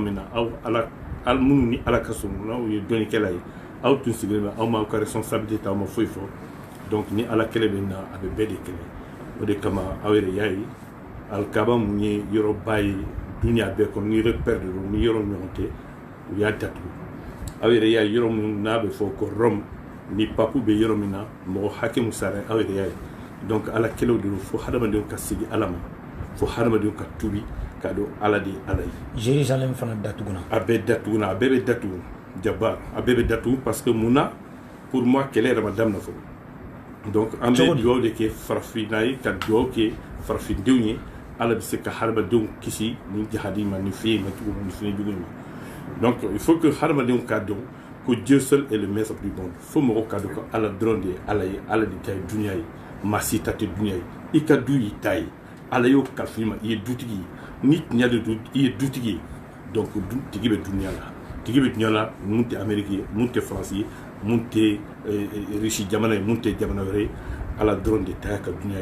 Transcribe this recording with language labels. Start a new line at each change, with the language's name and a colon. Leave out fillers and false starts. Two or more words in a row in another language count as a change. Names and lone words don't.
Bambara: min na aw minnu ni ala ka surun n'aw ye dɔnnikɛla ye aw tun sigilen bɛ aw m'aw ka responsabilité ta aw ma foyi fɔ donc ni ala kɛlɛ bɛ na a bɛ bɛɛ de kɛlɛ o de kama aw yɛrɛ y'a ye alikaba mun ye yɔrɔba ye duniya bɛɛ kɔnɔ ni repère de don ni yɔrɔ ɲɔgɔn tɛ u y'a datugu aw yɛrɛ y'a ye yɔrɔ min n'a bɛ fɔ ko Rome ni papu bɛ yɔrɔ min na mɔgɔ hakɛ mun sara aw yɛrɛ y'a ye donc ala kɛlɛw de don fo hadamadenw ka sigi ala ma fo hadamadenw ka tubi ka don ala de ala ye Jérusalem fana datuguna a bɛɛ datuguna a bɛɛ bɛ datugu jabar a bɛɛ bɛ datugu
French: parce que
Bambara: mun na
French: pour moi
Bambara: kɛlɛ yɛrɛ ma daminɛ fɔlɔ donc an bɛ dugawu de kɛ farafinna ye ka dugawu kɛ farafindenw ye ala bɛ se ka hadamadenw kisi ni jahadi ma ni fiɲɛ ma cogo ni fiɲɛ jugu ma
French: donc il faut que
Bambara: hadamadenw k'a dɔn ko
French: Dieu seul est le maître du monde
Bambara: fo mɔgɔw k'a dɔn ko ala dɔrɔn de ye ala ye ala de ta ye dunuya ye maa si ta tɛ dunuya ye i ka du y'i ta ye ala y'o kalifa i ma i ye dutigi ye ni tiɲɛ de don i ye dutigi ye donc tigi bɛ dunuya la tigi bɛ dunuya la mun tɛ Amérique ye mun tɛ Faransi ye mun tɛ Russie jamana ye mun tɛ jamana wɛrɛ ye ala dɔrɔn de ta y'a ka dunuya